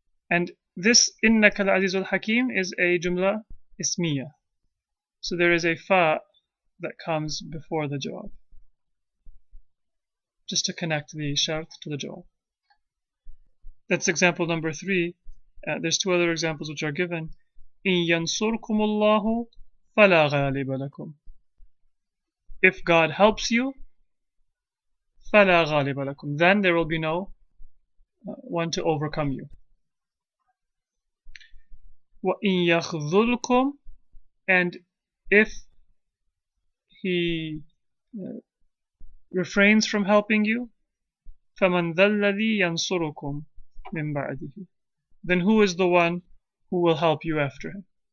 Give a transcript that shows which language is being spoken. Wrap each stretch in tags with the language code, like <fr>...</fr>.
<en>And this</en> <ar>إنك العزيز الحكيم</ar> <en>is a jumla ismiya. So there is a fa that comes before the jawab, just to connect the shart to the jawab. That's example number 3. There's 2 other examples which are given.</en> <ar>إن ينصركم الله فلا غالب لكم.</ar> <en>If God helps you,</en> <ar>فلا غالب لكم,</ar> <en>then there will be no one to overcome you.</en> <ar>وإن يخذلكم,</ar> <en>and if he refrains from helping you,</en> <ar>فمن ذا الذي ينصركم من بعده,</ar> <en>then who is the one who will help you after him?</en>